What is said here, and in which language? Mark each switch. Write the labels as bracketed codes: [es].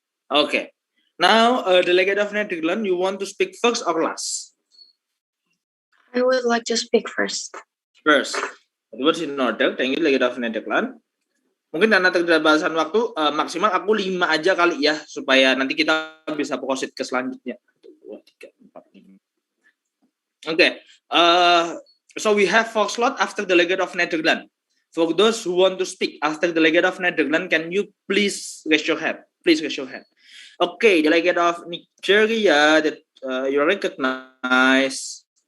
[en] Okay. Now, delegate of Netherlands, you want to speak first or last? I would like to speak first. First. It was in order. Thank you, delegate of Netherlands. [id] Mungkin karena keterbatasan waktu, maksimal aku 5 aja kali ya, supaya nanti kita bisa proceed ke selanjutnya. [en] 2, 3, 4, 5. Okay. So we have 4 slot after delegate of Netherlands. For those who want to speak after delegate of Netherlands, can you please raise your hand? Please raise your hand. Okay, delegate of Nigeria that you recognize.